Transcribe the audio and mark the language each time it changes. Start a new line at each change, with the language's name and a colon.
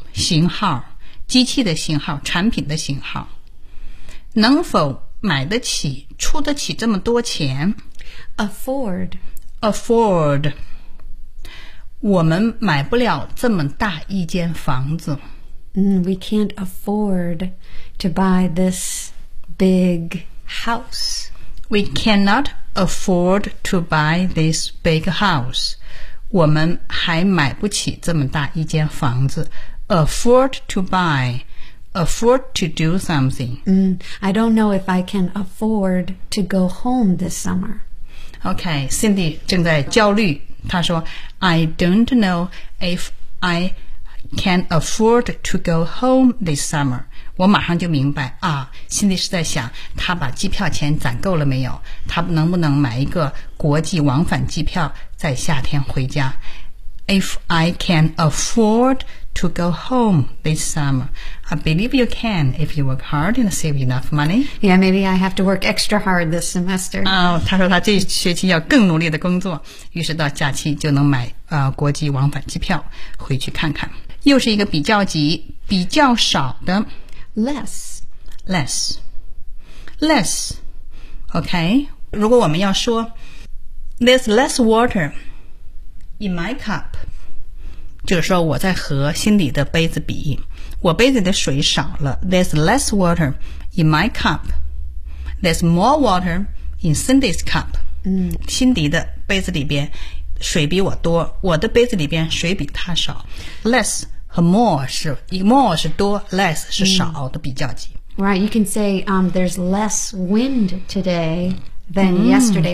Chinese: 型号，机器的型号，产品的型号，能否买得起，出得起这么多钱
English: ？Afford，
Chinese: 我们买不了这么大一间房子。
English: We can't afford to buy this big house. We cannot afford to buy this big house.
Chinese: 我们还买不起这么大一间房子。
English: Afford to buy. Afford to do something. I don't know if I can afford to go home this summer. Okay, Cindy
Chinese: 正在焦虑，她说
English: I don't know if I can afford to go home this summer.
Chinese: 我马上就明白啊， Cindy 是在想她把机票钱攒够了没有，她能不能买一个国际往返机票在夏天回家。
English: If I can afford to go home this summer, I believe you can if you work hard and save enough money. Yeah, maybe I have to work extra hard this semester.
Chinese: Oh, 他说他这学期要更努力的工作，于是到假期就能买国际往返机票回去看看。又是一个比较级，比较少的
English: less. Okay.
Chinese: 如果我们要说
English: there's less water. In my cup，
Chinese: 就是说我在和心里的杯子比，我杯子的水少了。
English: There's less water in my cup. There's more water in Cindy's cup.
Chinese: 心里的杯子里边水比我多，我的杯子里边水比他少。 Less 和 more 是 more 是多 ，less 是少的比较级。
English: Right, you can say there's less wind today than yesterday.